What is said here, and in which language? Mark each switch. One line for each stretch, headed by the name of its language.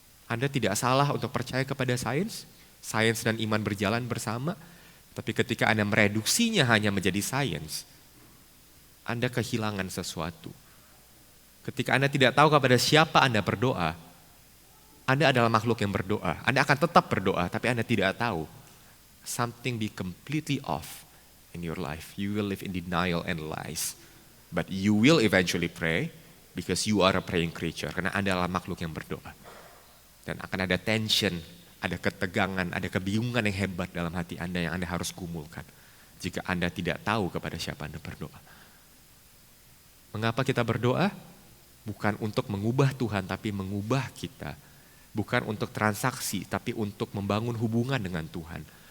Indonesian: Anda tidak salah untuk percaya kepada sains. Sains dan iman berjalan bersama. Tapi ketika Anda mereduksinya hanya menjadi sains, Anda kehilangan sesuatu. Ketika Anda tidak tahu kepada siapa Anda berdoa, Anda adalah makhluk yang berdoa. Anda akan tetap berdoa, tapi Anda tidak tahu.
English: Something be completely off in your life. You will live in denial and lies. But you will eventually pray because you are a praying creature.
Indonesian: Karena Anda adalah makhluk yang berdoa. Dan akan ada
English: tension,
Indonesian: ada ketegangan, ada kebingungan yang hebat dalam hati Anda yang Anda harus gumulkan. Jika Anda tidak tahu kepada siapa Anda berdoa. Mengapa kita berdoa? Bukan untuk mengubah Tuhan, tapi mengubah kita. Bukan untuk transaksi, tapi untuk membangun hubungan dengan Tuhan.